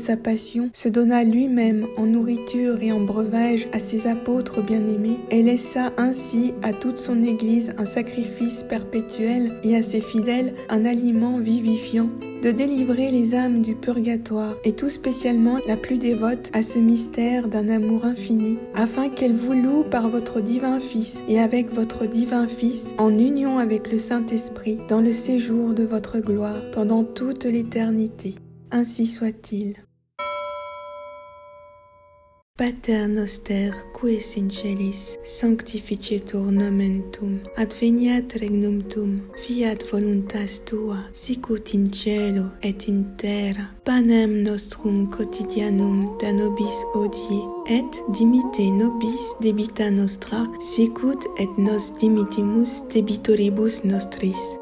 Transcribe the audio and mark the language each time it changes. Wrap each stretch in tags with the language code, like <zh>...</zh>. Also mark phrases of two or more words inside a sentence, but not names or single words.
<fr>sa passion, se donna lui-même en nourriture et en breuvage à ses apôtres bien-aimés, et laissa ainsi à toute son Église un sacrifice perpétuel et à ses fidèles un aliment vivifiant, de délivrer les âmes du purgatoire, et tout spécialement la plus dévote à ce mystère d'un amour infini, afin qu'elle vous loue par votre divin Fils, et avec votre divin Fils, en union avec le Saint-Esprit, dans le séjour de votre gloire, pendant toute l'éternité. Ainsi soit-il.</fr> <la>Pater noster, qui es in celis, sanctificetur nomen tuum, adveniat regnum tuum, fiat voluntas tua, sicut in cielo et in terra. Panem nostrum quotidianum da nobis hodie, et dimitte nobis debita nostra, sicut et nos dimittimus debitoribus nostris.</la>